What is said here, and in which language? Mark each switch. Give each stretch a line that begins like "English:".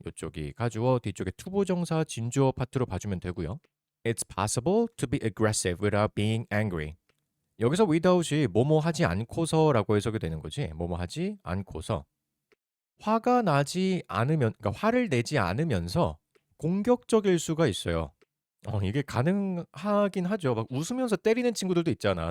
Korean: 이쪽이 가주어, 뒤쪽에 투부정사, 진주어 파트로 봐주면 되고요.
English: It's possible to be aggressive without being angry.
Korean: 여기서 without이 뭐뭐 하지 않고서라고 해석이 되는 거지. 뭐뭐 하지 않고서. 화가 나지 않으면, 그러니까 화를 내지 않으면서 공격적일 수가 있어요. 이게 가능하긴 하죠. 막 웃으면서 때리는 친구들도 있잖아.